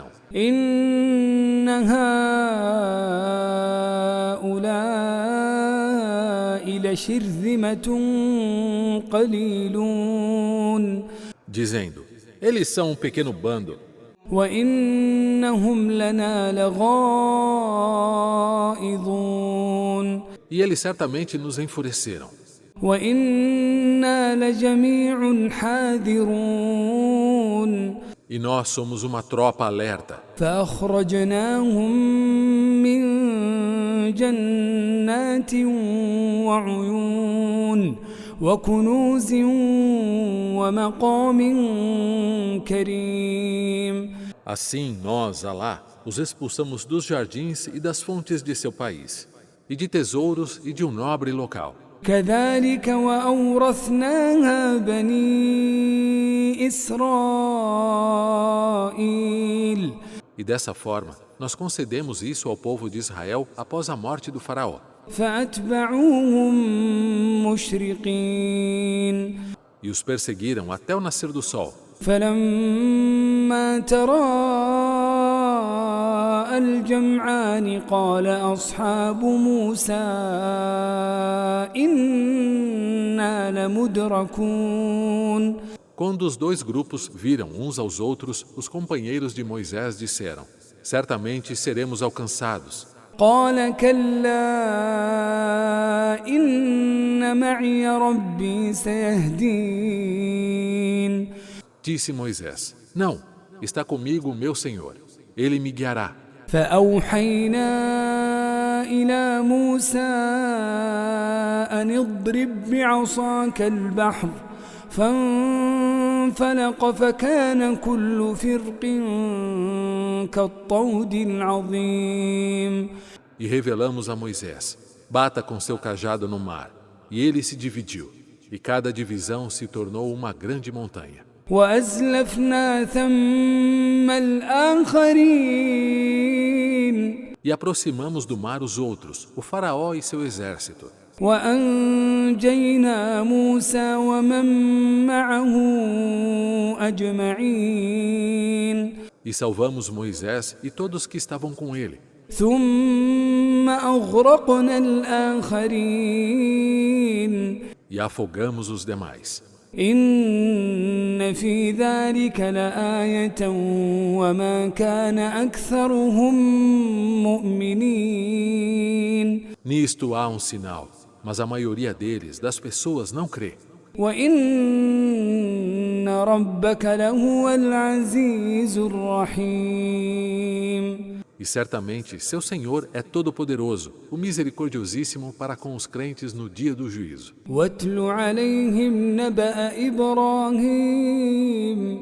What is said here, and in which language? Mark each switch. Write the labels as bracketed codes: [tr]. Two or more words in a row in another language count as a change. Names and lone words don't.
[ar] إن هؤلاء لشرذمة قليلون. [pt] Dizendo: eles são um pequeno bando. [ar] وإنهم لنا لغائظون. [pt] E eles certamente nos enfureceram. [ar] وإنا لجميع حاذرون. [pt] E nós somos uma tropa alerta. [ar] فأخرجناهم من جنات وعيون وكنوز ومقام كريم. [pt] Assim nós, Alá, os expulsamos dos jardins e das fontes de seu país, e de tesouros e de um nobre local. [ar] كذلك وأورثناها بني إسرائيل. [pt] E dessa forma, nós concedemos isso ao povo de Israel após a morte do faraó. [ar] فأتبعوهم مشرقين. [pt] E os perseguiram até o nascer do sol. [ar] فلما تراءى التقى الجمعان قال أصحاب موسى إنا لمدركون. [pt] Quando os dois grupos viram uns aos outros, os companheiros de Moisés disseram: certamente seremos alcançados. [ar] قال كلا إن معي ربي سيهدين. [pt] Disse Moisés: não, está comigo o meu Senhor. Ele me guiará. [ar] فأوحينا إلى موسى أن اضرب بعصاك البحر فانفلق فكان كل فرق كالطود العظيم. [pt] E revelamos a Moisés: bata com seu cajado no mar. E ele se dividiu, e cada divisão se tornou uma grande montanha. [ar] وأزلفنا ثم الآخرين. [pt] E aproximamos do mar os outros, o faraó e seu exército. [ar] وأنجينا موسى ومن معه أجمعين. [pt] E salvamos Moisés e todos que estavam com ele. [ar] ثم أغرقنا الآخرين. [pt] E afogamos os demais. [ar] إن في ذلك لآية وما كان أكثرهم مؤمنين. [pt] Nisto há um sinal, mas a maioria deles, das pessoas, não crê. [ar] وإن ربك لهو العزيز الرحيم. [pt] E certamente seu Senhor é todo-poderoso, o misericordiosíssimo para com os crentes no dia do juízo. [ar] واتل عليهم نبأ إبراهيم.